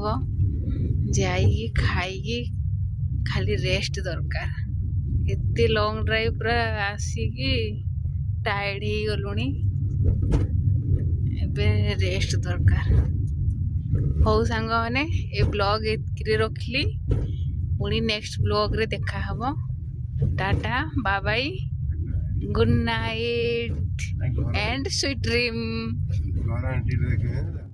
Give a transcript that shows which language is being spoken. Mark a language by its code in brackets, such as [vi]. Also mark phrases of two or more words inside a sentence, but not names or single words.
[or] ଯାଇକି ଖାଇକି ଖାଲି ରେଷ୍ଟ ଦରକାର। ଏତେ [en] long drive [or] ପୁରା ଆସିକି ଟାୟାର୍ଡ ହେଇଗଲୁଣି। ଏବେ ରେଷ୍ଟ ଦରକାର। ହଉ ସାଙ୍ଗମାନେ ଏ ବ୍ଲଗ ଏତିକିରେ ରଖିଲି। ପୁଣି [en] next blog [or] ଦେଖାହବ। [en] tata bye bye good night and sweet dream.